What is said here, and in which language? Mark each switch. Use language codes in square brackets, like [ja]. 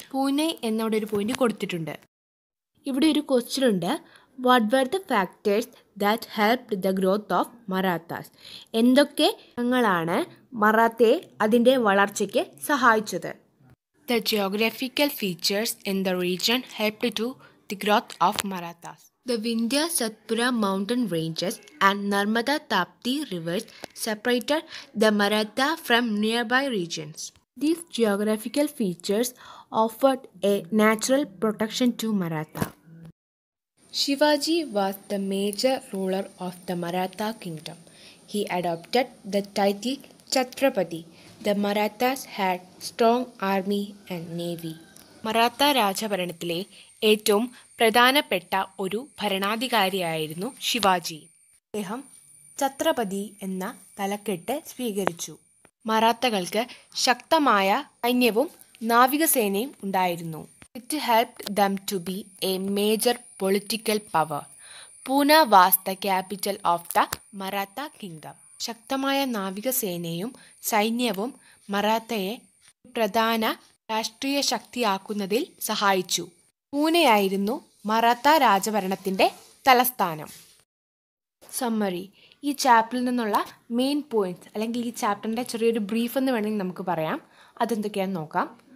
[ml] പൂനെ എന്നവിടെ ഒരു പോയിന്റ് കൊടുത്തിട്ടുണ്ട്. ഇവിടെ ഒരു ക്വസ്റ്റ്യൻ ഉണ്ട്. [en] What were the factors that helped the growth of Marathas? [ml] എന്തൊക്കെ ഘടകങ്ങളാണ് മറാത്തയെ അതിൻ്റെ വളർച്ചയ്ക്ക് സഹായിച്ചത്? [en] The geographical features in the region helped to the growth of Marathas. The Vindhya Satpura mountain ranges and Narmada Tapti rivers separated the Maratha from nearby regions. These geographical features offered a natural protection to Maratha. Shivaji was the major ruler of the Maratha kingdom. He adopted the title Chhatrapati. The Marathas had strong army and navy. [ml] Maratha രാജഭരണത്തിലെ ഏറ്റവും പ്രധാനപ്പെട്ട ഒരു ഭരണാധികാരിയായിരുന്നു ശിവാജി. അദ്ദേഹം ഛത്രപതി എന്ന തലക്കെട്ട് സ്വീകരിച്ചു. മറാത്തകൾക്ക് ശക്തമായ സൈന്യവും നാവികസേനയും ഉണ്ടായിരുന്നു. [en] It helped them to be a major political power. Pune was the capital of the Maratha kingdom. [ml] ശക്തമായ നാവികസേനയും സൈന്യവും മറാത്തയെ പ്രധാന രാഷ്ട്രീയ ശക്തിയാക്കുന്നതിൽ സഹായിച്ചു. പൂനെയായിരുന്നു മറാത്ത രാജഭരണത്തിൻ്റെ തലസ്ഥാനം. സമ്മറി: ഈ ചാപ്റ്ററിൽ നിന്നുള്ള മെയിൻ പോയിന്റ്സ് അല്ലെങ്കിൽ ഈ ചാപ്റ്ററിൻ്റെ ചെറിയൊരു ബ്രീഫ് എന്ന് വേണമെങ്കിൽ നമുക്ക് പറയാം. അതെന്തൊക്കെയാണെന്ന് നോക്കാം.